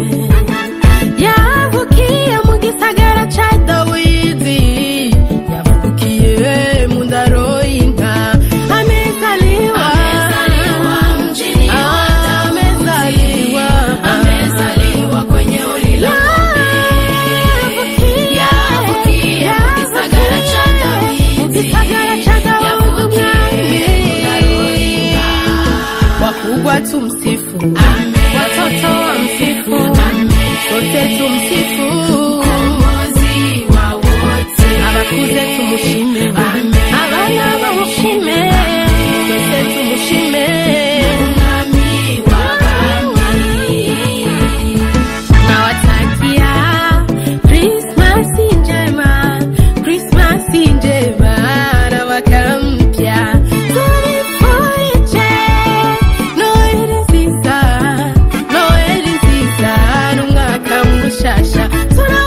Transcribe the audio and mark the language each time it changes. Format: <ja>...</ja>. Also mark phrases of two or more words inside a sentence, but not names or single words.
<rn>Yavukiye mu gisagara cha Dawidi, yavukiye mu ndaro y'inka.</rn> <sw>Amezaliwa mjini wa Daudi, amezaliwa kwenye uli la ng'ombe.</sw> <rn>Yavukiye mu gisagara cha Dawidi,</rn> <sw>wakubwa tumsifu, watoto wamsifu, sote tumsifu, Mkombozi wa wote.</sw> <rn>Abakuze tumushime, abana bamushime, sote tumushime, Mwami w'abami.</rn> <sw>Nawatakia Christmas njema, Christmas njema na mwaka mpya.</sw> <rn>Tunifuije Noeli nziza, Noeli nziza n'umwaka mushasha.</rn>